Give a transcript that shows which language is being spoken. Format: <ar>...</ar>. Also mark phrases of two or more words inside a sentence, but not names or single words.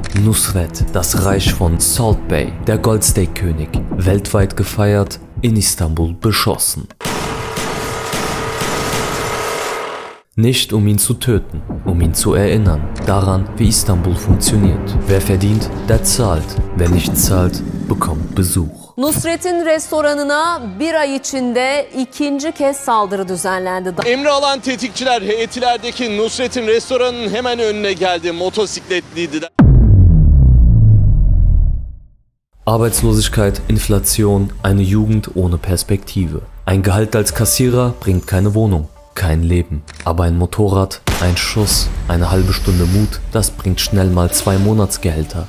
<de>Nusret, das Reich von Salt Bey, der Goldsteak-König, weltweit gefeiert, in Istanbul beschossen. Nicht um ihn zu töten, um ihn zu erinnern, daran, wie Istanbul funktioniert. Wer verdient, der zahlt. Wer nicht zahlt, bekommt Besuch.</de> <tr>Nusret'in restoranına bir ay içinde ikinci kez saldırı düzenlendi. Emri alan tetikçiler Etiler'deki Nusret'in restoranının hemen önüne geldi. Motosikletliydi.</tr> <de>Arbeitslosigkeit, Inflation, eine Jugend ohne Perspektive. Ein Gehalt als Kassierer bringt keine Wohnung. Kein Leben. Aber ein Motorrad, ein Schuss, eine halbe Stunde Mut, das bringt schnell mal 2 Monatsgehälter.</de>